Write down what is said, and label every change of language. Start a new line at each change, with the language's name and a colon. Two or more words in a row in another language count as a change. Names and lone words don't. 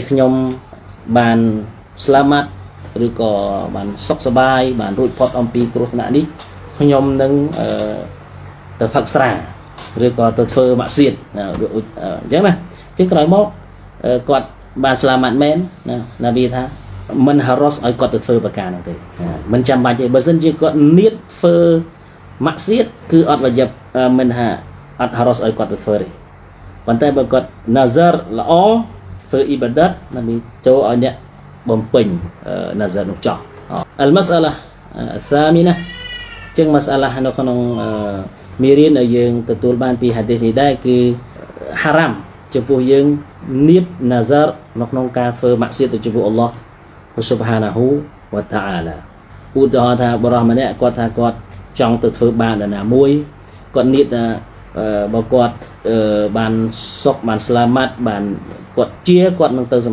Khmer: ខ្ញុំបានស្លាមាត់ឬក៏បានសុខសប្បាយបានរួចផុតអំពីគ្រោះថ្នាក់នេះខ្ញុំនឹងទៅផឹកស្រាឬក៏ទៅធ្វើម៉ាក់សៀតអញ្ចឹងណាជាក្រោយមកគាត់បានស្លាមាត់មែនណាប៊ីថាមិនហារ៉ុសឲ្យគាត់ទៅធ្វើប្រការនោះទេមិនចាំបាច់ទេបើសិនជាគាត់នៀតធ្វើម៉ា ក់សៀតគឺអត់វ៉ាជីបមិនហាអត់ហារ៉ុសឲ្យគាត់ទៅធ្វើទេប៉ុន្តែបើគាត់ nazar ល្អធ្វើអ៊ីបាដាតណាប៊ីចូលឲ្យអ្នកបំពេញ nazar នោះចោះ
Arabic: المسألة الثامنة
Khmer: ចឹង masalah នៅក្នុងមេរៀនដែលយើងទទួលបាន ពីហាឌីសនេះដែរគឺហារ៉ាមចំពោះយើងនៀត nazar នៅក្នុងការធ្វើម៉ាក់សៀតទៅចំពោះអល់ឡោះ
Arabic: سبحانه وتعالى
Khmer: ឧទាហរណ៍ថាបរិះ ម្នាក់គាត់ថាគាត់ចង់ទៅធ្វើបាបដល់ណាមួយគាត់នៀតថាបើគាត់បានសុខបានស្លាមាត់បានគាត់គាត់នឹងទៅ